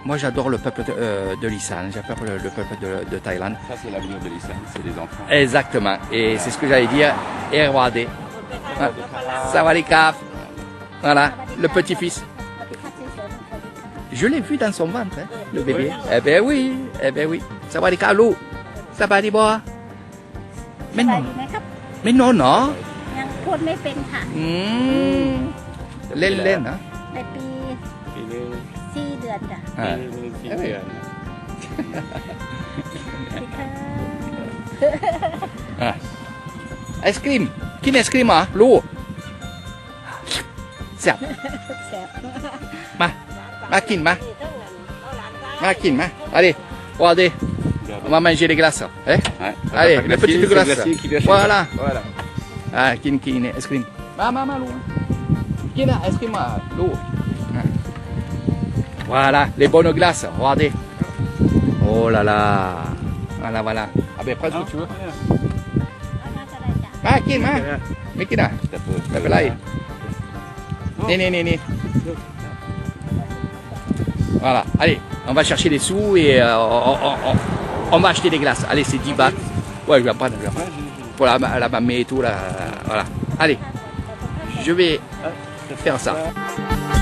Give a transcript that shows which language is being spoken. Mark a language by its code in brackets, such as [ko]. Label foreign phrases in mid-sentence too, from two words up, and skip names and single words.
[fr] Moi, j'adore le peuple de l'Isan, j'adore le peuple de Thaïlande. Ça, c'est l'avenir de l'Isan, c'est les enfants. Exactement. Et c'est ce que j'allais dire. Et regardez. Sawadee-krap. Voilà, le petit-fils. Je l'ai vu dans son ventre, hein, le bébé. Oui. Eh ben oui, eh ben oui. Sawadee-krap, Lou. Sawadee-boa. Mais non. Mais non, non. [th] ยังพูดไม่เป็นค่ะ เล่นๆนะ ในปี ปีนึง 4 เดือนจ้ะ อ่า ปีนึง4 เดือน พี่ค่ะ อ่ะไอศครีมกินไอศครีมเหรอลูกแซ่บ แซ่บ มากินมากินมา [fr] allez regardez on va manger les glaces eh Ouais. allez les petites glaces glaciers qui viennent. voilà Voilà. [th] กินไอศครีมมาลูกกินไอศครีมมาลูก [fr] voilà les bonnes glaces regardez oh là là voilà ah ben prends ce que tu veux [th] เอาน่าจะได้จ้ะ มากินมาไม่กินอ่ะ ไม่เป็นไร นี่ [fr] Voilà, allez, on va chercher des sous et on va acheter des glaces. Allez, c'est 10 bahts. Ouais, je vais prendre pour la mamie et tout là. Voilà. Allez, je vais faire ça.